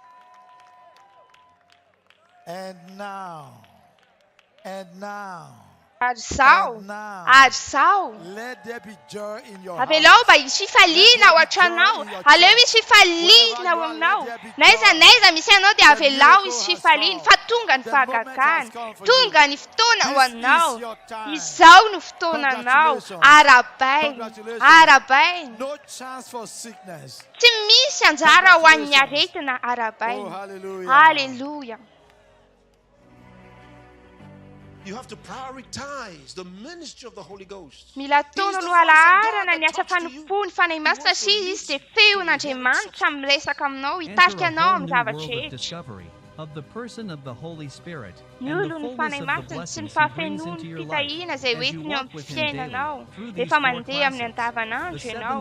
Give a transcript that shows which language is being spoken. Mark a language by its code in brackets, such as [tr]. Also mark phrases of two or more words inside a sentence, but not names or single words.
[en] And now, [mg] Avelao ba izy fifaliana ohatra anao. Aleo izy fifaliana ao aminao. Naiza misy anao dia avelao izy fifaliana fa tonga ny fahagagana. Tonga ny fotoana ho anao. Izao no fotoananao. Arabaina. Tsy misy anjara ho an'ny aretina arabaina. Haleluya. [en] You have to prioritize the ministry of the Holy Ghost. [mg] Mila tono alohalarana ny asa fanompo ny fanahy masina satria izy dia feon'Andriamanitra miresaka aminao, hitarika anao amin'ny zavatra rehetra. Ny olo ny fanahy masina sy ny fahafenoa ny fitahiana izay hoentiny eo amin'ny fiainanao rehefa mandeha amin'ny andavanandro ianao.